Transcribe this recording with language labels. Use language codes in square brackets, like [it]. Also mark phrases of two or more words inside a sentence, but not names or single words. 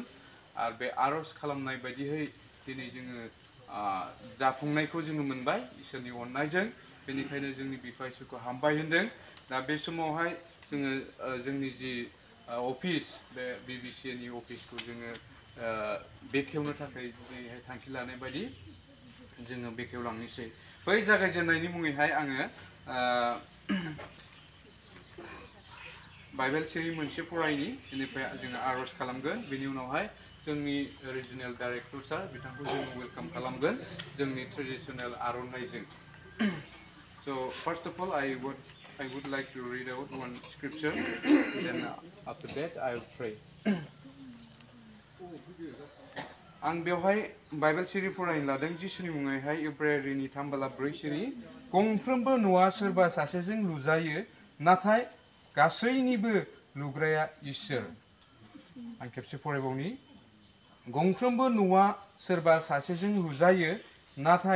[brx] आरो बे आरज खालामनाय बायदियै दिनै जोङो जाफुंनायखौ जोङो मोनबाय इसोरनि अननायजों बेनिखायनो जोंनि बिफा इसोरखौ हामबायहोदों दा बे समावहाय जोङो जोंनि जि अफिस बे BBCA नि अफिसखौ जोङो बेखेवनो थाखाय दिनैहाय थांखि लानाय बायदि जोङो बेखेवलांनोसै बै जागायजेननायनि मुङैहाय आङो बाइबेल सिरि मोनसे फरायनि बेनिफ्राय जोङो आरज खालामगोन बेनि उनावहाय जोंनि [en] regional director sir [brx] बिथांखौ जों वेलकाम खालामगोन जोंनि ट्रेडिशनेल आर'नाइजों [en] So first of all I would like to read out one scripture then after that I will pray [brx] आं बेवहाय बाइबेल सिरि फरायनो लादों जिसुनि मुङैहाय इब्रानिनि 3:4 सिरि गंफ्रोमबो न'आ सोरबा सासेजों लुजायो नाथाय गासैनिबो लुग्राया इसोर आं खेबसे फरायबावनि गंफ्रोमबो न'आ सोरबा सासेजों लुजायो नाथाय